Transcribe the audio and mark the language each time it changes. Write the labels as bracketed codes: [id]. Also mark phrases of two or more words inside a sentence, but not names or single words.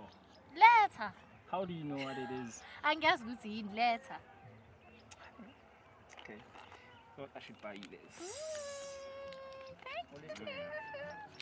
[en] Later. How do you know what it is? [zu] Angiyazi ukuthi yini later. [en] Okay. Thought I should buy you this. Thank you.